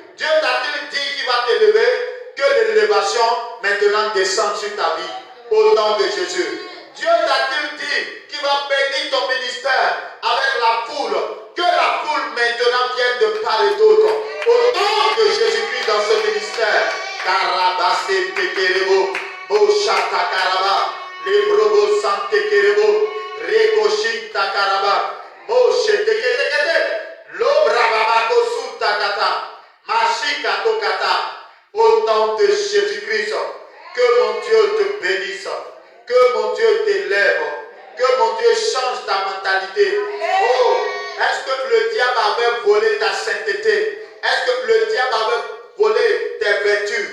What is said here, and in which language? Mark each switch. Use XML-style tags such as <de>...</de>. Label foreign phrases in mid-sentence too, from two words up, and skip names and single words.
<fr>Dieu t'a-t-il dit qu'il va t'élever, que l'élévation maintenant descende sur ta vie au nom de Jésus. Dieu t'a-t-il dit qu'il va bénir ton ministère avec la foule, que la foule maintenant vienne de part et d'autre au nom de Jésus-Christ dans ce ministère. Karabase Tekerebo, Boshata Karaba, Lebrobo Sante Kerebo, Rekoshin Takaraba, Moshe Teketekete, Lobrababako Sutakata, Mashika Tokata, au nom de Jésus-Christ, que mon Dieu te bénisse, que mon Dieu t'élève, que mon Dieu change ta mentalité. Oh, est-ce que le diable avait volé ta sainteté? Est-ce que le diable avait volé tes vertus?</fr>